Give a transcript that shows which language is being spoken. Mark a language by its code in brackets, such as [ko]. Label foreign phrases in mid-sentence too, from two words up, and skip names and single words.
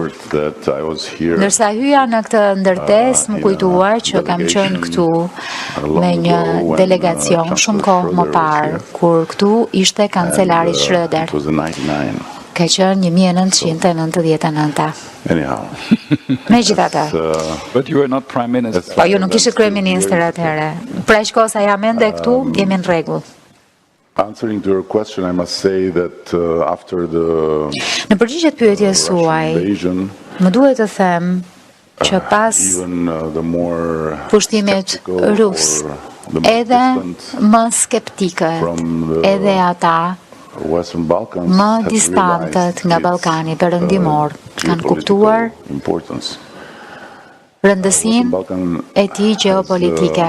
[sq] Ndërsa hyja në këtë ndërtesë, më kujtuar që kam qenë këtu me një delegacion shumë kohë më parë, kur këtu ishte kancelari Schröder. Ka qenë 1999. Megjithatë. Po ju nuk ishit kryeministër atëherë. Pra që kosa jam ende këtu, jemi në rregull. [en] Answering to your question, I must say that after the [sq] Në përgjigje të pyetjes suaj, më duhet të them që pas pushtimit rus, edhe më skeptike, edhe ata më distantët nga Ballkani Perëndimor kanë kuptuar rëndësinë e tij gjeopolitike.